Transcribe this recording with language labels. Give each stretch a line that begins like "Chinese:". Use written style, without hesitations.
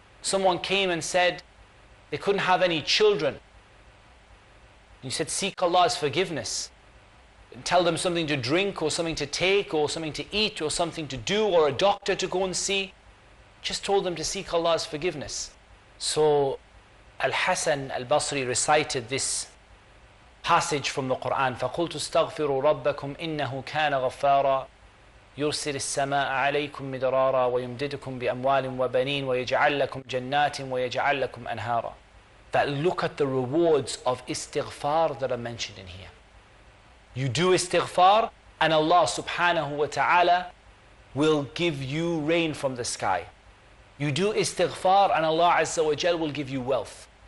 English: Someone came and said they couldn't have any children. You said seek Allah's forgiveness. And tell them something to drink or something to take or something to eat or something to do or a doctor to go and see. Just told them to seek Allah's forgiveness. So Al-Hasan Al-Basri recited this passage from the Qur'an,
Arabic: فَقُلْتُ اسْتَغْفِرُوا رَبَّكُمْ إِنَّهُ كَانَ غَفَّارًا يُرْسِلِ السَّمَاءَ عَلَيْكُمْ مِدْرَارًا وَيُمْدِدُكُمْ بِأَمْوَالٍ وَبَنِينَ وَيَجْعَلْ لَكُمْ جَنَّاتٍ وَيَجْعَلْ لَكُمْ أَنْهَارًا.
English: That look at the rewards of istighfar that are mentioned in here. You do istighfar and Allah subhanahu wa ta'ala will give you rain from the sky. You do istighfar and Allah Azza wa Jal will give you wealth.